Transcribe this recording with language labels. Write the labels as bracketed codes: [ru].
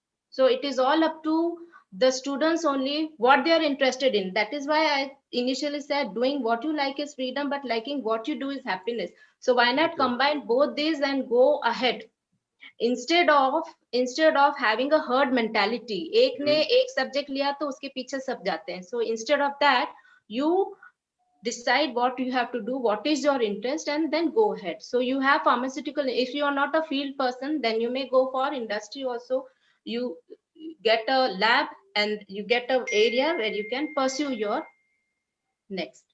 [en] So it is all up to the students only what they are interested in. That is why I initially said doing what you like is freedom, but liking what you do is happiness. So why not Okay. combine both these and go ahead instead of having a herd mentality. [hi] एक ने एक subject लिया तो उसके पीछे सब जाते हैं. [en] So instead of that, you decide what you have to do, what is your interest, and then go ahead. So you have pharmaceutical. If you are not a field person, then you may go for industry also. You get a lab and you get an area where you can pursue your next.